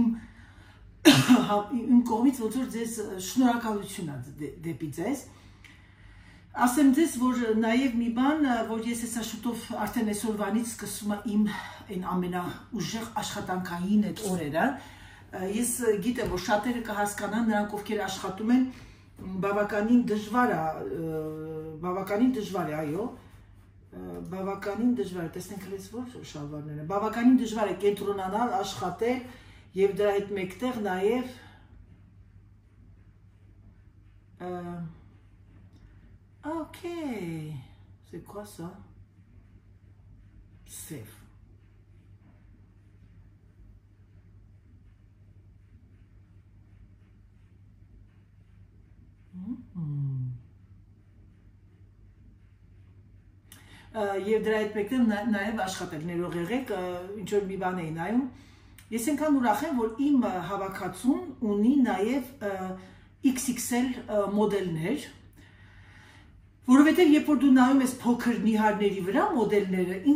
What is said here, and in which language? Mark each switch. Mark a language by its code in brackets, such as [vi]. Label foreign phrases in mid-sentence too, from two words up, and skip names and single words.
[hy] իմ կողմից ոնց որ ձեզ շնորհակալություն է դեպի ձեզ։ Ասեմ ձեզ, որ նաև մի բան, որ ես հեսա շուտով արդեն այսօրվանից սկսում եմ իմ ամենաուժեղ աշխատանքային այդ օրերը։ Ես գիտեմ, որ շատերը կհասկանան, նրանք ովքեր աշխատում են, բավականին դժվար է, այո։ Բավականին դժվար է, տեսնենք հենց որ շալվարները, բավականին դժվար է կենտրոնանալ, աշխատել եւ դրա հետ մեկտեղ նաեւ Okay, [fr] c'est quoi ça? [hy] Save. Եվ դրա հետ մեկտեղ նաև աշխատել, ներող եղեք, ինչ-որ մի բան էի նայում։ Ես այնքան ուրախ եմ, որ իմ հավաքածուն ունի նաև XXL մոդելներ, որովհետև երբ որ դու նայում ես փոքր նիհարների վրա մոդելները,